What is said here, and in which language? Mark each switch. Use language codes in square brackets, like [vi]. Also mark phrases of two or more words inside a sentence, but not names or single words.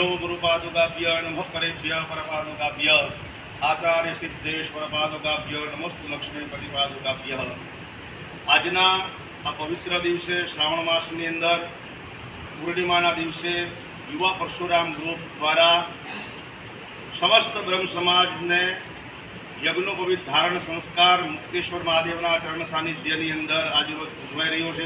[sa] गुरुपादुकाभ्य नमः परेभ्य परपादुकाभ्य आचार्य सिद्धेश्वर पादुकाभ्य नमोस्तु लक्ष्मी प्रतिपादुकाभ्य [gu] આજના આ પવિત્ર દિવસે શ્રાવણ માસની અંદર પૂર્ણિમાના દિવસે યુવા પરશુરામ ગ્રુપ દ્વારા સમસ્ત બ્રહ્મ સમાજને યજ્ઞોપવિત ધારણ સંસ્કાર મુક્તેશ્વર મહાદેવના ચરણ સાનિધ્યની અંદર આજરોજ ઉજવાઈ રહ્યો છે.